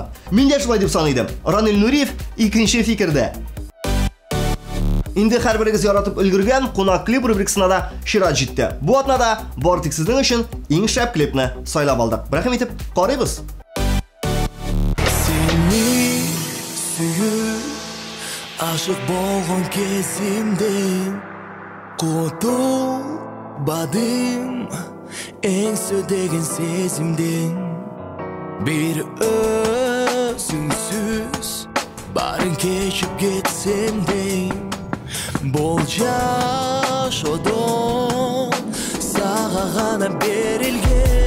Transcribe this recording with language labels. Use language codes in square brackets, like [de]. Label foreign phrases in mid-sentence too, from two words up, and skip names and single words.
[tt] Мин дә шулай дип саныйдым. Ранил Нуриев икенче фикердә. Инде һәрберегез яратып өлгергән кунак клип рубрикасына да чират җитте. Бу атнада бар тик сезнең өчен иң шәп клипны сайлап алдык. Рәхим итеп карыйбыз. [ky] Сине сөйүп, ашык болгон кезимден кутулбадым, эң сөйдөгөн сезимден. Бир өзүңсүз барын кечип кетсем де, Бол жашоодон сага гана берилген.